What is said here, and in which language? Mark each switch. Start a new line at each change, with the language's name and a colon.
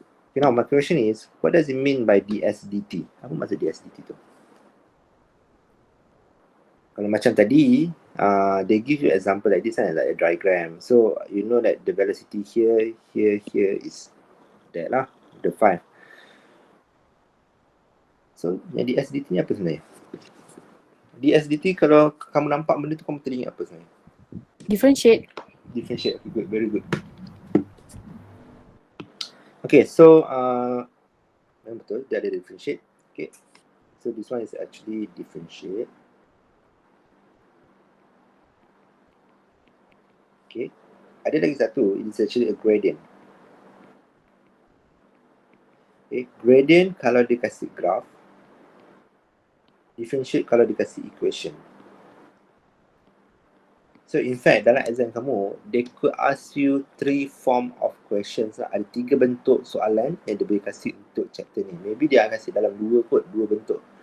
English: Okay, now my question is, what does it mean by dsdt?
Malay: Apa maksud dsdt tu? Kalau macam tadi,
English: they give you example like this and like a diagram. So you know that the velocity here is that lah, the 5.
Malay: So yang dsdt ni apa sebenarnya? dsdt kalau kamu nampak benda tu, kamu teringat apa sebenarnya?
English: Differentiate. Differentiate. Okay, good, very good.
Malay: Okay, so betul, dia ada differentiate.
English: Okay, so this one is actually differentiate. Okay,
Malay: ada lagi satu,
English: it is actually a gradient.
Malay: Okay, gradient kalau dia kasih graph, differentiate kalau dia kasih equation.
English: So in fact,
Malay: dalam exam kamu,
English: they could ask you 3 form of questions lah.
Malay: Ada 3 bentuk soalan yang dia boleh kasih untuk chapter ni. Maybe dia akan kasih dalam 2 bentuk.